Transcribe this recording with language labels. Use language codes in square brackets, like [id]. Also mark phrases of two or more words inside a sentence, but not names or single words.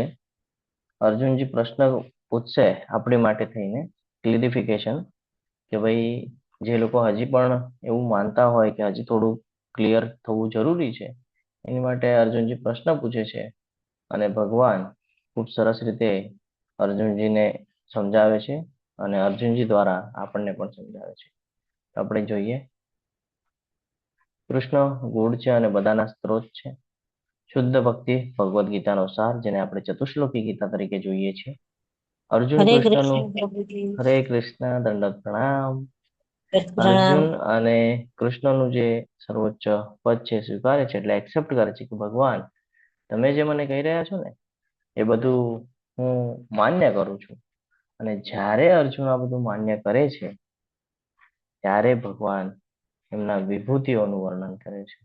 [gu] અર્જુનજી પ્રશ્ન પૂછશે આપણી માટે થઈને ક્લિયરિફિકેશન કે ભાઈ જે લોકો હજી પણ એવું માનતા હોય કે હજી થોડું ક્લિયર થવું જરૂરી છે એની માટે અર્જુનજી પ્રશ્ન પૂછે છે અને ભગવાન ખૂબ સરસ રીતે અર્જુનજીને સમજાવે છે અને અર્જુનજી દ્વારા આપણને પણ સમજાવે છે। તો આપણે જોઈએ, કૃષ્ણ ગુણ છે અને બધાના સ્ત્રોત છે। શુદ્ધ ભક્તિ ભગવદ્ ગીતાનો સાર જેને આપણે ચતુશ્લોકી ગીતા તરીકે જોઈએ છીએ। અર્જુન हरे કૃષ્ણનું કૃષ્ણ પ્રભુ જી। હરે કૃષ્ણ દંડવત પ્રણામ। प्रणाम। અર્જુન અને કૃષ્ણનું જે સર્વોચ્ચ પદ છે સ્વીકારે છે એટલે એક્સેપ્ટ કરે છે કે ભગવાન તમે જે મને કહી રહ્યા છો ને એ બધું હું માન્ય કરું છું। અને જ્યારે અર્જુન આ બધું માન્ય કરે છે ત્યારે ભગવાન એમના વિભૂતિઓનું વર્ણન કરે છે।